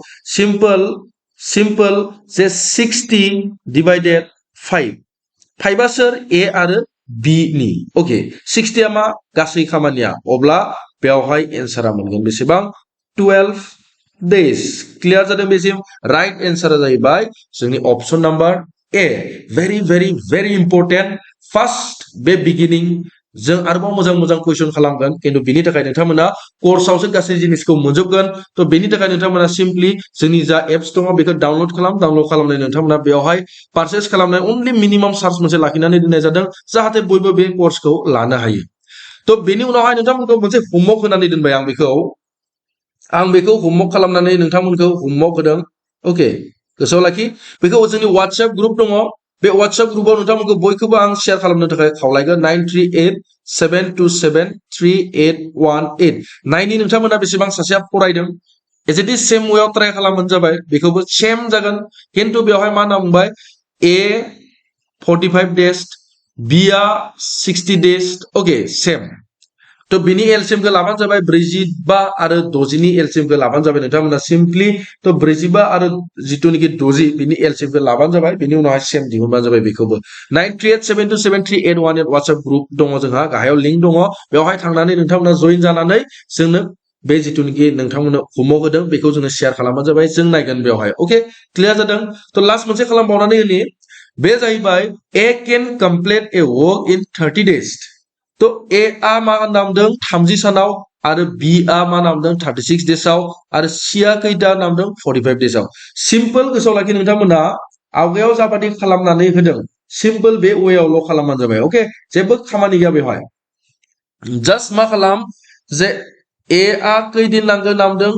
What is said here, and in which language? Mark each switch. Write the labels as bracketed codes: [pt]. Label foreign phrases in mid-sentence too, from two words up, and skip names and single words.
[brx] सिम्पल जे 60 डिवाइडेड 5 आ सोर ए आरो बि नि ओके 60 आ मा गासै खामानिया अब्ला बेवहाय एन्सारा मोनगोन बेसेबां 12 [en] days clear [brx] जादों बेसिम [en] right answer [brx] जाहैबाय जोंनि [en] option number A very very very important first [brx] बे बिगिनिं जों आरोबाव मोजां कुइसन खालामगोन किन्तु बेनि थाखाय नोंथांमोना कर्सआवसो गासै जिनिसखौ मोनजोबगोन तो बेनि थाखाय नोंथांमोना सिम्पली जोंनि जा एप्स दङ बेखौ डाउनलोड खालामनाय नोंथांमोना बेवहाय पारचेज खालामनाय ओनलि [en] minimum charge [brx] मोनसे लाखिनानै दोननाय जादों जाहाथे बयबो बे कर्सखौ लानो हायो तो बेनि उनावहाय नोंथांमोनखौ मोनसे होमवर्क होनानै दोनबाय आं बेखौ होमवर्क खालामनानै नोंथांमोनखौ होमवर्क होदों ओके गोसोआव लाखि बेखौ जोंनि WhatsApp ग्रुप दङ बे WhatsApp ग्रुपआव नोंथांमोनखौ बयखौबो आं शेयार खालामनो थाखाय खावलायगोन 9387273818 नायनि नोंथांमोना बेसेबां सासेया फरायदों [en] as it is same way [brx] ट्राय खालामबानो जाबाय बेखौबो सेम जागोन किन्तु बेवहाय मा होनना बुंबाय ए 45 डेज बि आ 60 डेज ओके सेम तो बिनि एलसीएम को लाबानो जाबाय 45 आरो 60 नि एलसीएम को लाबानो जाबाय नोंथांमोना सिम्पली तो 45 आरो जितुनिखि 60 बिनि एलसीएम को लाबानो जाबाय बिनि उनावहाय सेम दिहुनबानो जाबाय बेखौबो 9387273818 WhatsApp ग्रुप दङ जोंहा गाहायाव लिंक दङ बेवहाय थांनानै नोंथांमोना जइन जानानै जोंनो बे जितुनिखि नोंथांमोननो होमवर्क होदों बेखौ जोङो शेयार खालामबानो जाबाय जों नायगोन बेवहाय ओके क्लियार जादों तो लास्ट मोनसे खालामबावनानै होनि बे जाहैबाय [en] A can complete a work in 30 days [brx] तो ए आ मा नामदों 30 सानाव आरो बी आ मा नामदों 36 डेजआव आरो सी आ खैथा नामदों 45 डेजआव सिम्पल गोसोआव लाखि नोंथांमोना आवगायाव जाबादि खालामनानै होदों सिम्पल बे वेआवल' खालामबानो जाबाय ओके जेबो खामानि गैया बेवहाय जास्ट मा खालाम जे ए आ खैदिन नांगोन नामदों